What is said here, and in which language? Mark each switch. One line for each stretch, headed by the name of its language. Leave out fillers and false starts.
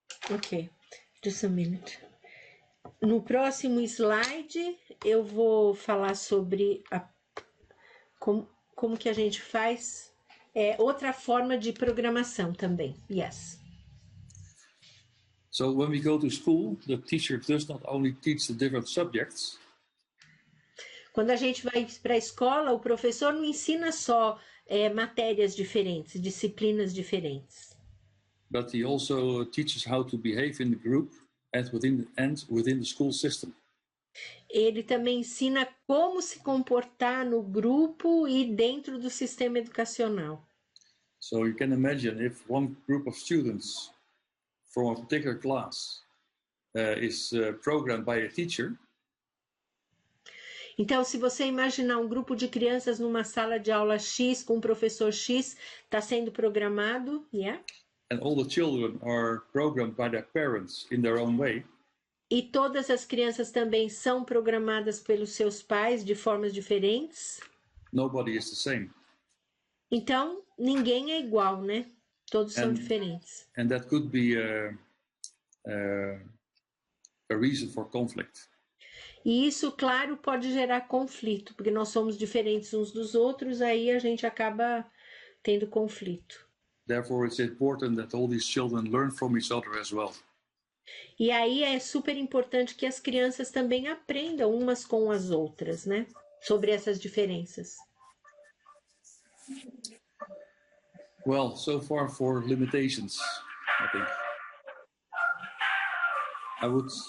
English: Ok, just a minute.
Portuguese: No próximo slide, eu vou falar sobre como que a gente faz outra forma de programação também.
English: Yes. So when we go to school, the teacher does not only teach the different subjects.
Portuguese: Quando a gente vai para a escola, o professor não ensina só matérias diferentes, disciplinas diferentes.
English: But he also teaches how to behave in the group and within the school system.
Portuguese: Ele também ensina como se comportar no grupo e dentro do sistema educacional.
English: So you can imagine if one group of students from a particular class is programmed by a teacher.
Portuguese: Então, se você imaginar um grupo de crianças numa sala de aula X com um professor X, está sendo programado,
English: And all the children are programmed by their parents in their own way.
Portuguese: E todas as crianças também são programadas pelos seus pais de formas diferentes.
English: Nobody is the same.
Portuguese: Então, ninguém é igual, né? Todos são diferentes.
English: And that could be a reason for conflict.
Portuguese: E isso, claro, pode gerar conflito, porque nós somos diferentes uns dos outros, aí a gente acaba tendo conflito.
English: Therefore, it's important that all these children learn from each other as well.
Portuguese: E aí é super importante que as crianças também aprendam umas com as outras, né? Sobre essas diferenças.
English: Well, so far for limitations, I think. I would